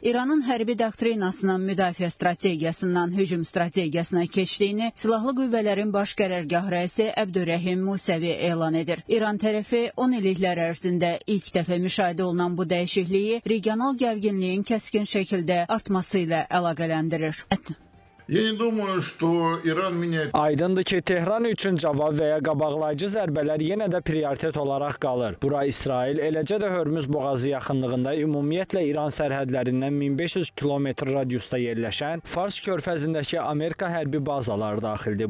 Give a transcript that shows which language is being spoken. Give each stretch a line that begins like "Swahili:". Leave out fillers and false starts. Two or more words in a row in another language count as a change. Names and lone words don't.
Azerbaijani: İranın hərbi doktrinasının müdafiə strategiyasından hücum strategiyasına keçdiyini Silahlı Qüvvələrin Baş Qərargah rəisi Əbdürrəhim Musəvi elan edir. İran tərəfi 10 illiklər ərzində ilk dəfə müşahidə olunan bu dəyişikliyi regional gərginliyin kəskin şəkildə artması ilə əlaqələndirir.
Russian: Я не думаю, что Иран меняет.
Azerbaijani: Aydındır ki, Tehran üçün cavab və ya qabaqlayıcı zərbələr yenə də prioritet olaraq qalır. Bura İsrail, eləcə də Hörmüz boğazı yaxınlığında ümumiyyətlə İran sərhədlərindən 1500 kilometr radiusda yerləşən Fars körfəzindəki Amerika hərbi bazaları daxildir.